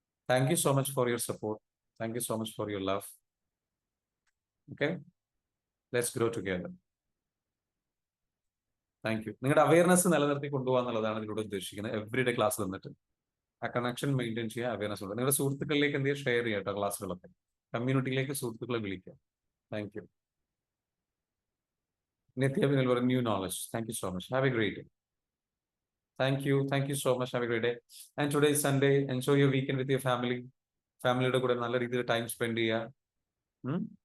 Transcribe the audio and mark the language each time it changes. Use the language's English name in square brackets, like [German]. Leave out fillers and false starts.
[English] Thank you so much for your support. Thank you so much for your love. Okay, let's grow together. Thank you. [Malayalam] നിങ്ങളുടെ awareness നിലനിർത്തി കൊണ്ടുപോകുക എന്നുള്ളതാണ് ഇതിലൂടെ ഉദ്ദേശിക്കുന്നത്. Everyday class തന്നിട്ട് ആ കണക്ഷൻ മെയിൻറ്റെയിൻ ചെയ്യുക, അവയർനെസ് ഉണ്ട്. നിങ്ങളുടെ സുഹൃത്തുക്കളിലേക്ക് എന്ത് ചെയ്യുക, ഷെയർ ചെയ്യുക കേട്ടോ. ക്ലാസ്സുകളൊക്കെ കമ്മ്യൂണിറ്റിയിലേക്ക് സുഹൃത്തുക്കളെ വിളിക്കുക. [English] Thank you. Nithya will learn new knowledge. Thank you so much. Have a great day. Thank you. Thank you so much. Have a great day. And today is Sunday. Enjoy your weekend with your family. [Malayalam] ഫാമിലിയുടെ കൂടെ നല്ല രീതിയിൽ time spend ചെയ്യുക.